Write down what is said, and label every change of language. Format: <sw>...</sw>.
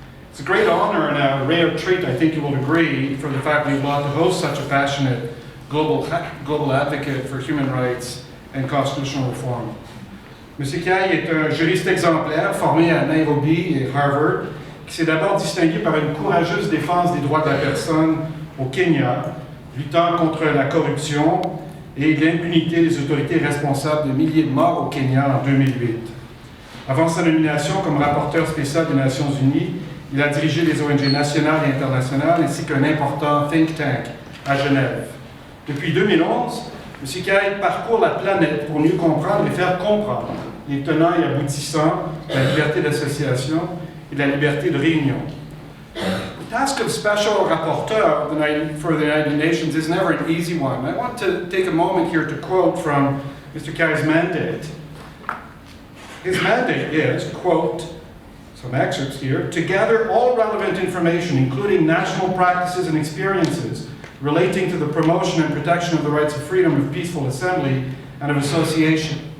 <en>It's a great honor and a rare treat, I think you will agree, for the faculty of law to host such a passionate global advocate for human rights and constitutional reform.</en> <fr>M. Kiai est un juriste exemplaire formé à Nairobi et Harvard, qui s'est d'abord distingué par une courageuse défense des droits de la personne au Kenya, luttant contre la corruption et l'impunité des autorités responsables de milliers de morts au Kenya en 2008. Avant sa nomination comme rapporteur spécial des Nations Unies, il a dirigé les ONG nationales et internationales ainsi qu'un important think tank à Genève. Depuis 2011, M. Kiai parcourt la planète pour mieux comprendre et faire comprendre les tenants et aboutissants de la liberté d'association et de la liberté de réunion.</fr> <en>The task of Special Rapporteur for the United Nations is never an easy one. I want to take a moment here to quote from Mr. Kiai's mandate. His mandate is, quote, some excerpts here, to gather all relevant information, including national practices and experiences relating to the promotion and protection of the rights of freedom of peaceful assembly and of association,</en>